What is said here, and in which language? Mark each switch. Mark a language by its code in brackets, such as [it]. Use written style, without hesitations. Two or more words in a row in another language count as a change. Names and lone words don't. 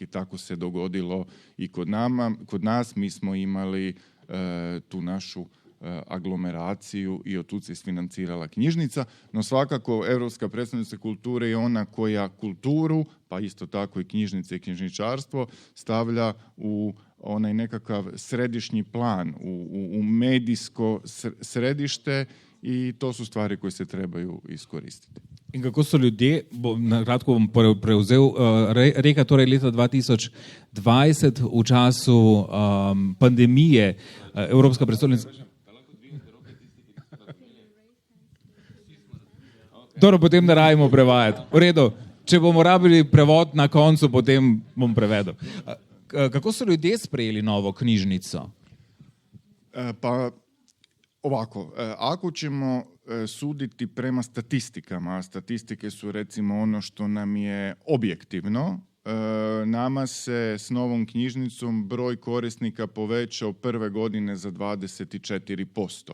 [hr] Tako se dogodilo i kod nas. Mi smo imali tu našu aglomeraciju i od tu se isfinancirala knjižnica, no svakako Europska prijestolnica kulture je ona koja kulturu, pa isto tako i knjižnice i knjižničarstvo stavlja u onaj nekakav središnji plan, u medijsko središte, i to su stvari koje se trebaju iskoristiti. [sl] In kako so ljudje, na kratko bom prevzel, Rijeka torej leta 2020 v času pandemije, Evropska prestolnica. Dobro, potem ne rajmo prevajati. V redu, če bomo rabili prevod na koncu, potem bom prevedel. Kako so ljudje sprejeli novo knjižnico? [hr] Pa ovako, ako ćemo suditi prema statistikama, a statistike su recimo ono što nam je objektivno, nama se s novom knjižnicom broj korisnika povećao prve godine za 24%.